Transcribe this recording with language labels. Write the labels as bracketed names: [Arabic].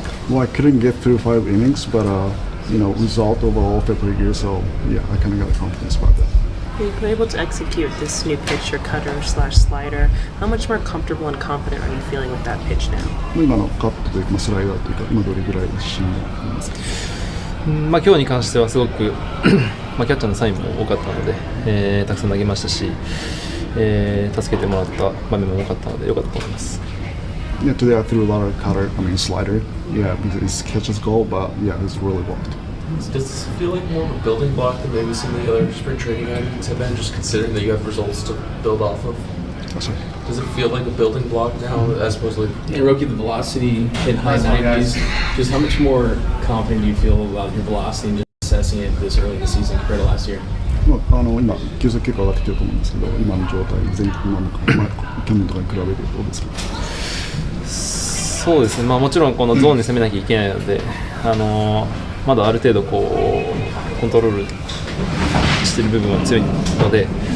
[English] Well, I couldn't get through 5 innings, but result overall felt pretty good, so yeah, I kind of got confidence about that. You've been able to execute this new pitch, your cutter/slider. How much more comfortable and confident are you feeling with that pitch now? [Japanese] 今のカットというかスライダーというか、今どれぐらい自信がありますか？今日に関してはすごくキャッチャーのサインも多かったので、たくさん投げましたし、助けてもらった場面も多かったので良かったと思います。 [English] Yeah, today I threw a lot of slider. Yeah, because it's catches goal, but yeah, it was really blocked. Does this feel like more of a building block than maybe some of the other spring training items have been, just considering that you have results to build off of? Does it feel like a building block now as opposed to and Roki, the velocity in high 90s, just how much more confident do you feel about your velocity and just assessing it this early in the season compared to last year? [Japanese] 今、球速結構上がってきてると思うんですけど、今の状態、去年とかに比べてどうですか？そうですね、もちろんこのゾーンに攻めなきゃいけないので、まだある程度コントロールしている部分は強いので、